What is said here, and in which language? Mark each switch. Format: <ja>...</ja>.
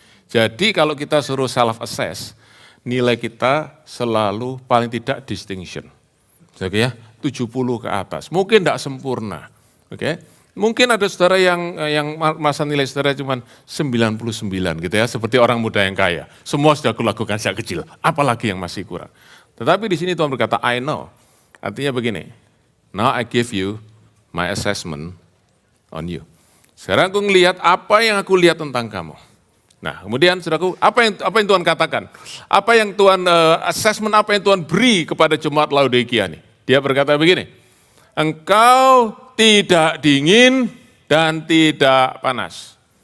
<id>Jadi kalau kita suruh self-assess, nilai kita selalu paling tidak distinction. Oke ya, 70 ke atas. Mungkin tidak sempurna. Oke. Mungkin ada saudara yang masa nilai saudara cuma 99 gitu ya, seperti orang muda yang kaya. Semua sudah aku lakukan sejak kecil, apalagi yang masih kurang. Tetapi di sini Tuhan berkata,</id> <en>I know.</en> <id>Artinya begini,</id> <en>now I give you my assessment on you.</en> <id>Sekarang aku ngelihat apa yang aku lihat tentang kamu. Nah, kemudian saudaraku, apa yang Tuhan katakan? Apa yang Tuhan assessment, apa yang Tuhan beri kepada jemaat Laodikia nih? Dia berkata begini, Engkau tidak dingin dan tidak panas.</id>